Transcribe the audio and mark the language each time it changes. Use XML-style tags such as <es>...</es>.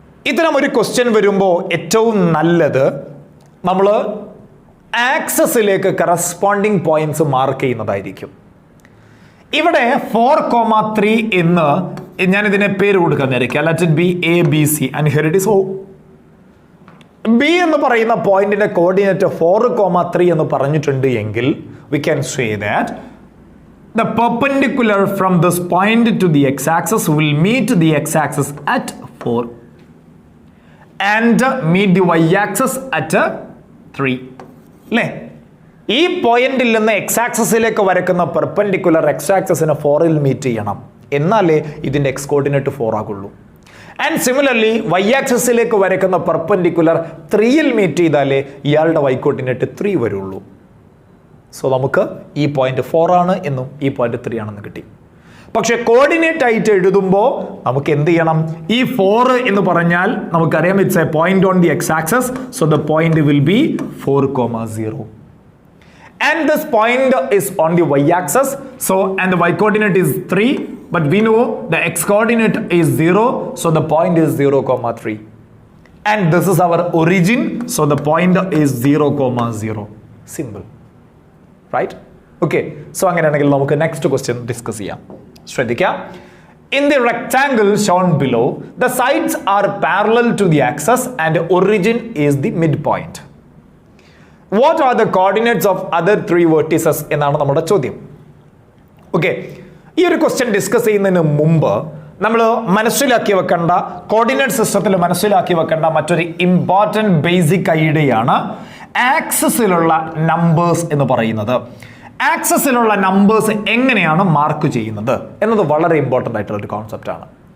<ml>ഇത്തരം ഒരു ക്വസ്റ്റ്യൻ വരുമ്പോൾ ഏറ്റവും നല്ലത് നമ്മൾ ആക്സസിലേക്ക് കറസ്പോണ്ടിങ് പോയിന്റ്സ് മാർക്ക് ചെയ്യുന്നതായിരിക്കും. ഇവിടെ 4,3 എന്ന് ഞാൻ ഇതിനെ പേര് കൊടുക്കുന്നതായിരിക്കും.</ml> <en>Let it be A B C and here it is O.</en> <ml>B എന്ന് പറയുന്ന പോയിന്റിന്റെ കോർഡിനേറ്റ് 4,3 എന്ന് പറഞ്ഞിട്ടുണ്ട് എങ്കിൽ</ml> <en>we can say that the perpendicular from this point to the x-axis will meet the x-axis at 4 and meet the y-axis at 3.</en> <ml>അല്ലേ? ഈ പോയിന്റിൽ നിന്ന് എക്സ് ആക്സിസിലേക്ക് വരയ്ക്കുന്ന പെർപെൻഡിക്കുലർ എക്സ് ആക്സിസിനെ 4ൽ മീറ്റ് ചെയ്യണം, എന്നാലേ ഇതിന്റെ X coordinate 4 ആകുള്ളൂ. And similarly Y ആക്സിസിലേക്ക് വരയ്ക്കുന്ന perpendicular 3ൽ meet ചെയ്താലേ ഇയാളുടെ വൈ കോർഡിനേറ്റ് 3 വരുള്ളൂ. സോ നമുക്ക് ഈ പോയിന്റ് 4 ആണ് എന്നും ഈ പോയിന്റ് 3 ആണെന്ന് കിട്ടി. പക്ഷെ കോർഡിനേറ്റ് ആയിട്ട് എഴുതുമ്പോൾ നമുക്ക് എന്ത് ചെയ്യണം? ഈ 4 എന്ന് പറഞ്ഞാൽ നമുക്കറിയാം</ml> <en>It's a point on the x axis. So the point will be 4,0. And this point is on the y-axis. So, and the y-coordinate is 3. But we know the x-coordinate is 0. So, the point is 0,3. And this is our origin. So, the point is 0,0. Simple. Right? Okay. So,</en> <ml>അങ്ങനെയാണെങ്കിൽ നമുക്ക്</ml> <en>next question discuss</en> <ml>ചെയ്യാം. ശ്രദ്ധിക്കാം.</ml> <en>In the rectangle shown below, the sides are parallel to the axis and origin is the midpoint. What are the coordinates of other 3 vertices</en> <ml>എന്നാണ് നമ്മുടെ ചോദ്യം. Okay. ഈ ഒരു question discuss ചെയ്യുന്നതിന് മുമ്പ് നമ്മൾ മനസ്സിലാക്കി വെക്കേണ്ട, കോർഡിനേറ്റ് സിസ്റ്റത്തിൽ മനസ്സിലാക്കി വെക്കേണ്ട മറ്റൊരു ഇമ്പോർട്ടൻറ്റ് ബേസിക് ഐഡിയയാണ് ആക്സിസിലുള്ള നമ്പേഴ്സ് എന്ന് പറയുന്നത്. ആക്സിസിലുള്ള നമ്പേഴ്സ് എങ്ങനെയാണ് മാർക്ക് ചെയ്യുന്നത് എന്നത് വളരെ ഇമ്പോർട്ടൻ്റ് ആയിട്ടുള്ള ഒരു കോൺസെപ്റ്റാണ്.</ml>